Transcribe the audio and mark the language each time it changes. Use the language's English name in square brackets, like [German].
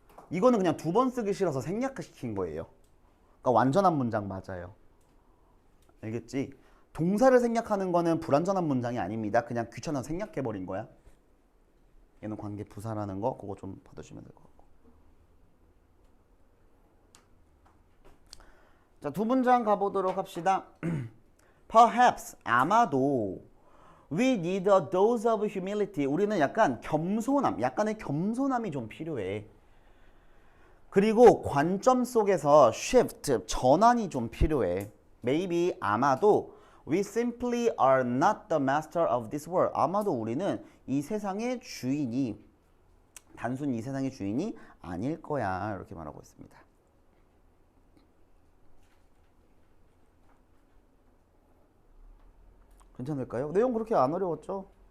[Korean] 이거는 그냥 2번 쓰기 싫어서 생략시킨 거예요. 그러니까 완전한 문장 맞아요. 알겠지? 동사를 생략하는 거는 불완전한 문장이 아닙니다. 그냥 귀찮아서 생략해버린 거야. 얘는 관계 부사라는 거 그거 좀 받으시면 될 것 같고. 자, 2문장 가보도록 합시다. [English] Perhaps [Korean] 아마도 [English] we need a dose of humility. [Korean] 우리는 약간 겸손함, 약간의 겸손함이 좀 필요해. 그리고 관점 속에서 shift, 전환이 좀 필요해. [English] Maybe [Korean] 아마도 [English] we simply are not the master of this world. [Korean] 아마도 우리는 이 세상의 주인이 단순히 이 세상의 주인이 아닐 거야. 이렇게 말하고 있습니다. 괜찮을까요? 내용 그렇게 안 어려웠죠?